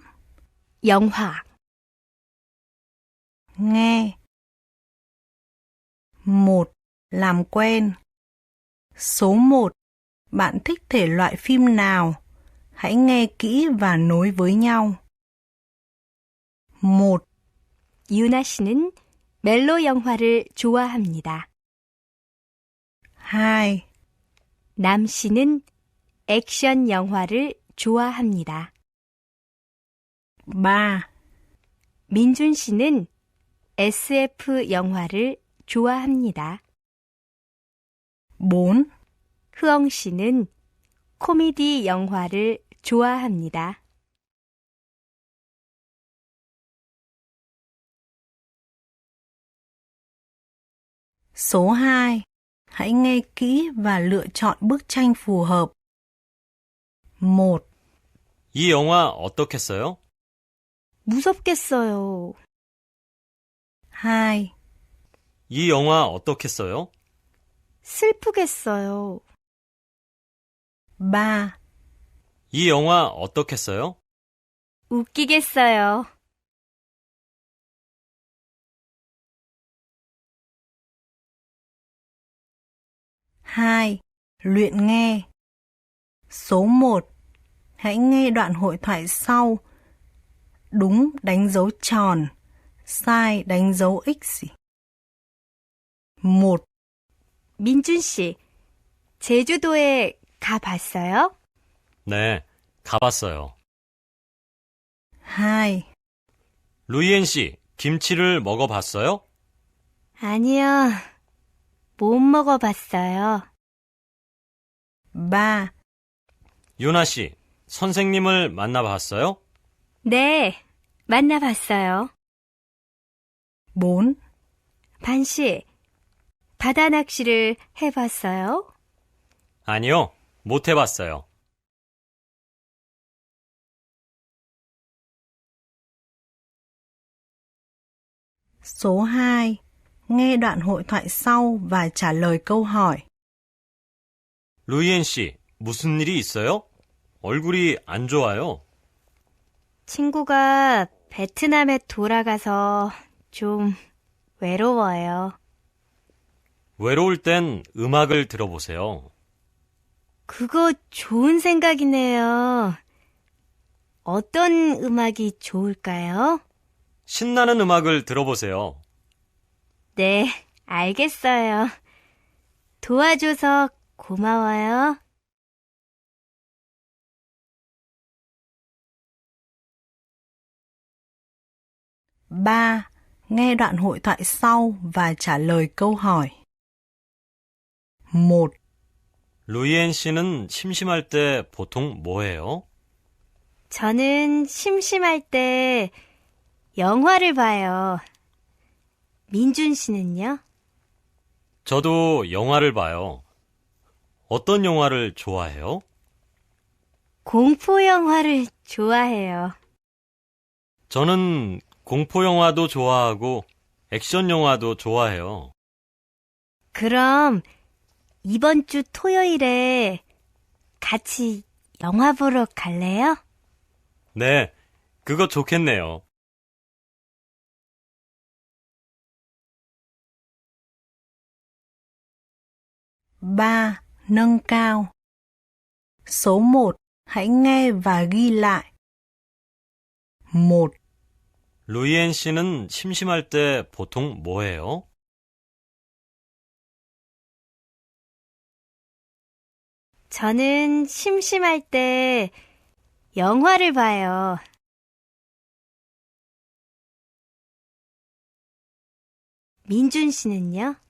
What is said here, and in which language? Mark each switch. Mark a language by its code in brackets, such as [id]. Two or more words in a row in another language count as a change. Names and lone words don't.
[ko] 영화, [vi] Nghe. 1. Làm quen. Số 1. Bạn thích thể loại phim nào? Hãy nghe kỹ và nối với nhau. 1. [ko] 유나 씨는 멜로 영화를 좋아합니다. [vi] 2. [ko] 남 씨는 액션 영화를 좋아합니다. [vi] 3. [ko] 민준 씨는 SF 영화를 좋아합니다. [vi] 4. [ko] 흐엉 씨는 코미디 영화를 좋아합니다. [vi] Số 2. Hãy nghe kỹ và lựa chọn bức tranh phù hợp. 1. [ko] 이 영화 어떻겠어요? 무섭겠어요. [vi] 2. [ko] 이 영화 어떻겠어요? 슬프겠어요. [vi] 3. [ko] 이 영화 어떻겠어요? 웃기겠어요. [vi] Hai. Luyện nghe. Số 1. Hãy nghe đoạn hội thoại sau. Đúng đánh dấu tròn, sai đánh dấu X. 1. [ko] 민준 씨, 제주도에 가봤어요? 네, 가봤어요. [vi] 2. [ko] 루이엔 씨, 김치를 먹어봤어요? 아니요, 못 먹어봤어요. [vi] 3. [ko] 유나 씨, 선생님을 만나봤어요? 네, 만나봤어요. [vi] 4. [ko] 반 씨, 바다 낚시를 해봤어요? 아니요, 못 해봤어요. [vi] Số 2. Nghe đoạn hội thoại sau và trả lời câu hỏi. [ko] 루이엔 씨, 무슨 일이 있어요? 얼굴이 안 좋아요. 친구가 베트남에 돌아가서 좀 외로워요. 외로울 땐 음악을 들어보세요. 그거 좋은 생각이네요. 어떤 음악이 좋을까요? 신나는 음악을 들어보세요. 네, 알겠어요. 도와줘서 고마워요. [vi] Ba. Nghe đoạn hội thoại sau và trả lời câu hỏi. 1. [ko] 루이엔 씨는 심심할 때 보통 뭐 해요? 저는 심심할 때 영화를 봐요. 민준 씨는요? 저도 영화를 봐요. 어떤 영화를 좋아해요? 공포 영화를 좋아해요. 저는 공포 영화도 좋아하고 액션 영화도 좋아해요. 그럼 이번 주 토요일에 같이 영화 보러 갈래요? 네, 그거 좋겠네요. [vi] Ba. Nâng cao. Số 1. Hãy nghe và ghi lại. 1. [ko] 루이엔 씨는 심심할 때 보통 뭐 해요? 저는 심심할 때 영화를 봐요. 민준 씨는요?